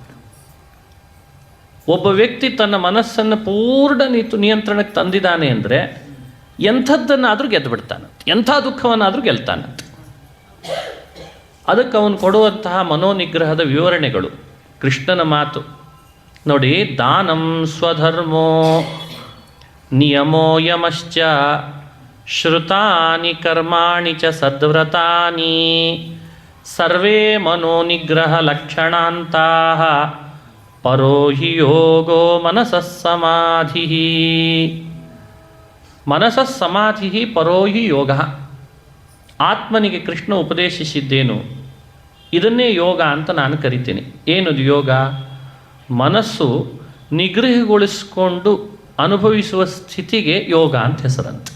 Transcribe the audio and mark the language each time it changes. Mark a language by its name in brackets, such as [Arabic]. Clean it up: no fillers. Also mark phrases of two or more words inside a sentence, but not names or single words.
[Kannada] ಒಬ್ಬ ವ್ಯಕ್ತಿ ತನ್ನ ಮನಸ್ಸನ್ನು ಪೂರ್ಣ ನಿಯಂತ್ರಣಕ್ಕೆ ತಂದಿದ್ದಾನೆ ಅಂದರೆ ಎಂಥದ್ದನ್ನಾದರೂ ಗೆದ್ದು ಬಿಡ್ತಾನೆ, ಎಂಥ ದುಃಖವನ್ನಾದರೂ ಗೆಲ್ತಾನಂತೆ. ಅದಕ್ಕೆ ಅವನು ಕೊಡುವಂತಹ ಮನೋನಿಗ್ರಹದ ವಿವರಣೆಗಳು, ಕೃಷ್ಣನ ಮಾತು ನೋಡಿ. [Sanskrit] ದಾನಂ ಸ್ವಧರ್ಮೋ ನಿಯಮೋ ಯಮಶ್ಚ ಶ್ರುತಾನಿ ಕರ್ಮಾಣಿ ಚ ಸದ್ವ್ರತಾನಿ ಸರ್ವೇ ಮನೋನಿಗ್ರಹ ಲಕ್ಷಣಾಂತಾಃ ಪರೋ ಹಿ ಯೋಗೋ ಮನಸಃ ಸಮಾಧಿ. ಮನಸಃ ಸಮಾಧಿ ಪರೋ ಹಿ ಯೋಗ. [Kannada] ಆತ್ಮನಿಗೆ ಕೃಷ್ಣ ಉಪದೇಶಿಸಿದ್ದೇನು, ಇದನ್ನೇ ಯೋಗ ಅಂತ ನಾನು ಕರಿತೀನಿ. ಏನದು ಯೋಗ? ಮನಸ್ಸು ನಿಗ್ರಹಗೊಳಿಸಿಕೊಂಡು ಅನುಭವಿಸುವ ಸ್ಥಿತಿಗೆ ಯೋಗ ಅಂತ ಹೆಸರಂತೆ.